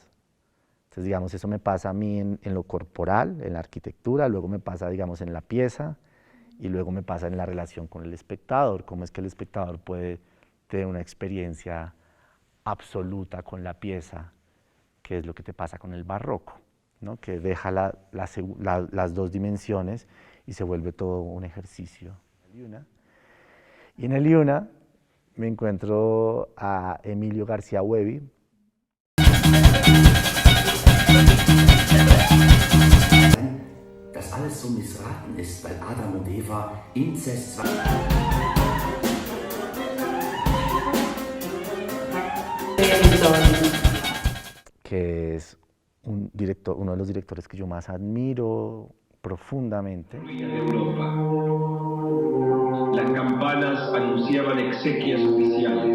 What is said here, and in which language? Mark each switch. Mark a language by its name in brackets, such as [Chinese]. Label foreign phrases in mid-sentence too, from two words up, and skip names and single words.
[Spanish] Entonces, digamos, eso me pasa a mí en lo corporal, en la arquitectura, luego me pasa, digamos, en la pieza, y luego me pasa en la relación con el espectador, cómo es que el espectador puede tener una experiencia absoluta con la pieza, que es lo que te pasa con el barroco, ¿no? Que deja las dos dimensiones y se vuelve todo un ejercicio. Y en el IUNA me encuentro a Emilio García Huevi. [German] Dass alles so missraten ist, weil Adam und Eva Inzest [Spanish] Que es uno de los directores que yo más admiro profundamente. De Europa. Las campanas anunciaban exequias oficiales.